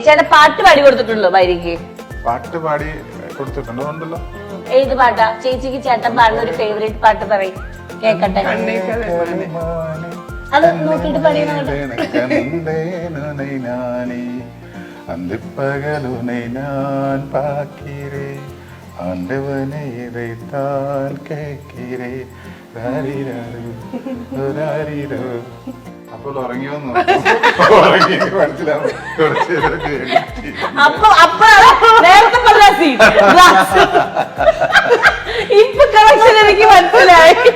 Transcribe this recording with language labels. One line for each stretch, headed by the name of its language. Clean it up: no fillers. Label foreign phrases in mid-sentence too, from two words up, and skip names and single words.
Malayalam: ചേട്ടൻ പാട്ട് പാടി കൊടുത്തിട്ടുണ്ടല്ലോ ഭാര്യക്ക്? പാട്ട് പാടി കൊടുത്തിട്ടുണ്ടോ? ഉണ്ടല്ലോ. ഏത് പാട്ടാ ചേച്ചിക്ക് ചേട്ടൻ പാടുന്ന ഒരു ഫേവറേറ്റ് പാട്ട് പറയും, കേക്കട്ടെ. അത് നോക്കിട്ട്
Tamil: அந்திப்பகலுனை நான் பார்க்கிறேன், ஆண்டவனை இதைத்தான் கேட்கிறேன்.
Malayalam: അപ്പോൾ ഉറങ്ങിയോന്നു ഉറങ്ങി മനസ്സിലാവും. നേരത്തെ പറഞ്ഞ സീൻ ഇപ്പൊ കണക്ഷൻ എനിക്ക് മനസ്സിലായി.